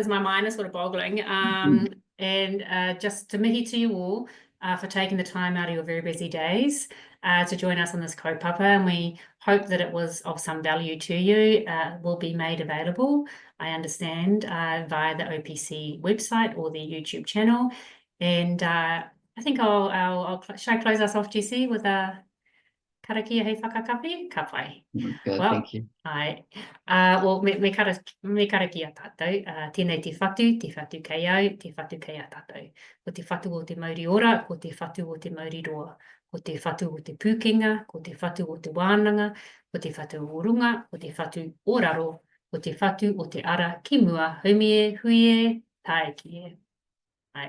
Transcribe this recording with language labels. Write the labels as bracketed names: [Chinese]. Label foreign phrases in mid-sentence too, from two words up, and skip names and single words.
[English] My mind is sort of boggling. And just to mihi to you all for taking the time out of your very busy days to join us on this kaupapa, and we hope that it was of some value to you. Will be made available, I understand, via the OPC website or the YouTube channel. And I think should I close us off, Jessie, with a [Māori] karakia hei whakakapi? Ka pai. [English] Good, thank you. Well, [Māori] me karakia tātou. Tēnei te whatu kei au, te whatu kei a tātou. Ko te whatu o te Māori ora, ko te whatu o te Māori roa. Ko te whatu o te pūkenga, ko te whatu o te wānanga, ko te whatu o runga, ko te whatu o raro, ko te whatu o te ara ki mua, haumie, huie, tae ki e.